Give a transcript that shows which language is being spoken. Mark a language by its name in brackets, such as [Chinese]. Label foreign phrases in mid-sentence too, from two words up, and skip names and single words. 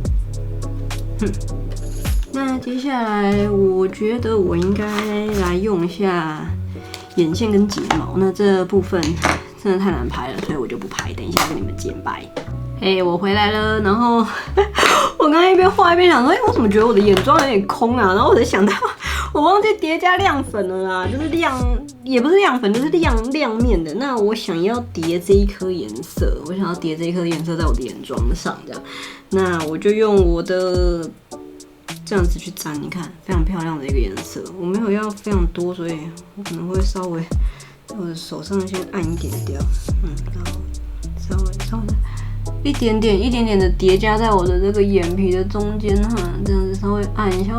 [Chinese] 那接下來我覺得我應該來用一下眼線跟睫毛，那這部分真的太難拍了，所以我就不拍，等一下跟你們剪白。我回來了，然後我剛才一邊畫一邊想說，我怎麼覺得我的眼妝有點空啊？然後我才想到，我忘記疊加亮粉了啦，就是也不是亮粉，就是亮面的。那我想要疊這一顆顏色，我想要疊這一顆顏色在我的眼妝上，這樣，那我就用我的這樣子去沾，你看非常漂亮的一個顏色。我沒有要非常多，所以我可能會稍微在我的手上先按一點掉，然後稍微一點點的疊加在我的這個眼皮的中間哈，這樣子稍微按一下。